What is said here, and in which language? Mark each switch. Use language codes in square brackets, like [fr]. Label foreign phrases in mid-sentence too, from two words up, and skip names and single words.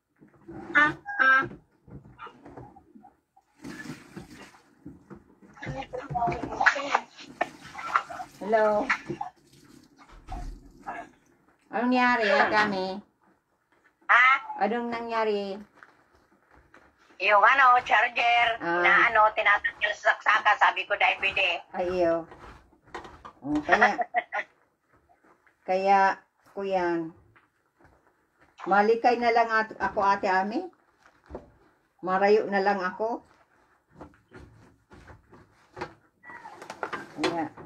[tl] Hello. Anong nangyari kami? Anong nangyari? Yung ano, charger, na ano, tinatanggal sa saksakan, sabi ko dahil pwede. [bik] Ayo. Kaya, kuyan. Malikay na lang ako ate Ami. Marayo na lang ako. Kaya.